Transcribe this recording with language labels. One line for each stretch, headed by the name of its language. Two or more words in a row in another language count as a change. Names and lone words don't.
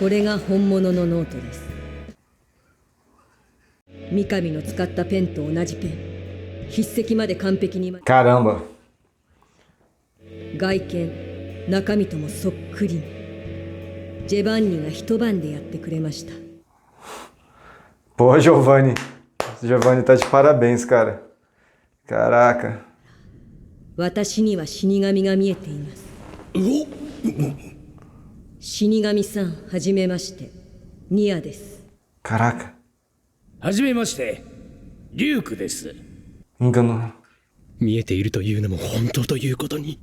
Japanese: これが本物のノートです。三上の使ったペンと同じペン、筆跡まで完璧に。
Portuguese: Caramba!
Japanese: 外見、中身ともそっくりに。ジェバンニが一晩でやってくれました。
Portuguese: Pô, Giovanni tá de parabéns, cara. Caraca.
Japanese: 私には死神が見えています。死神さん、はじめまして。ニアです。
Portuguese: Caraca.
Japanese: はじめまして、リュウクです。
Portuguese: Enganou.
Japanese: 見えているというのも本当ということに。